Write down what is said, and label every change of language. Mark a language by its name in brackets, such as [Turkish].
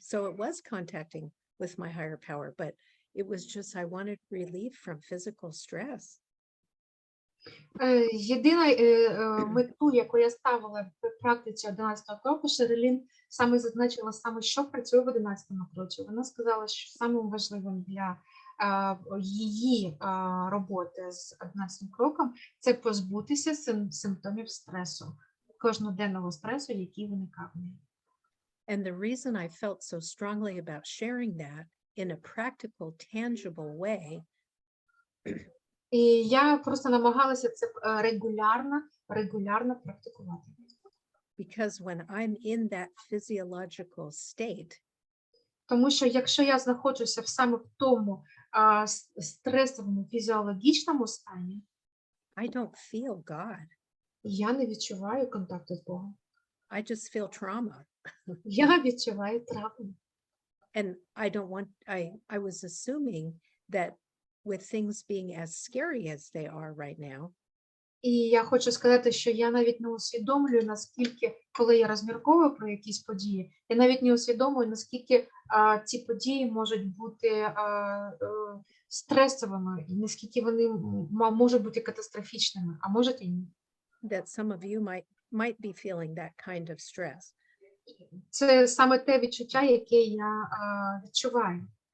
[English] So it was contacting with my higher power, but it was just, I wanted relief from physical stress. [Ukrainian] Єдина мету, яку я ставила в практиці 11-го кроку, Шерлін саме зазначила саме, що працює в 11-му кроці. Вона сказала, що самим важливим для її роботи з 11-м кроком це позбутися симптомів стресу, кожноденного стресу, який виникав в неї. [English] And the reason I felt so strongly about sharing that in a practical, tangible way [Ukrainian] І я просто намагалася це регулярно практикувати. [English] because when I'm in that physiological state, [Ukrainian] Тому що якщо я знаходжуся саме в тому стресовому фізіологічному стані, [English] I don't feel God. [Ukrainian] я не відчуваю контакту з Богом. [English] I just feel trauma. [Ukrainian] Я відчуваю травму. [English] And I don't want, I was assuming that with things being as scary as they are right now, [Ukrainian] І я хочу сказати, що я навіть не усвідомлюю, наскільки, коли я розмірковую про якісь події, я навіть не усвідомлюю, наскільки ці події можуть бути стресовими, і наскільки вони можуть бути катастрофічними, а можуть і ні. [English] that some of you might be feeling that kind of stress. [Ukrainian] Це саме те відчуття, яке я відчуваю.